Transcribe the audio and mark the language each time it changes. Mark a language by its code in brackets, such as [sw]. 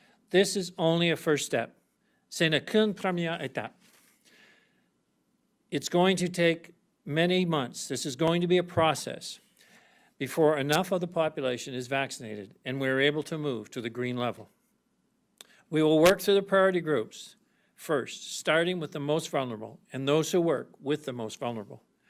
[en] This is only a first step. [fr] Ce n'est qu'une première étape. [en] It's going to take many months. This is going to be a process. before enough of the population is vaccinated and we're able to move to the green level. We will work through the priority groups first, starting with the most vulnerable and those who work with the most vulnerable.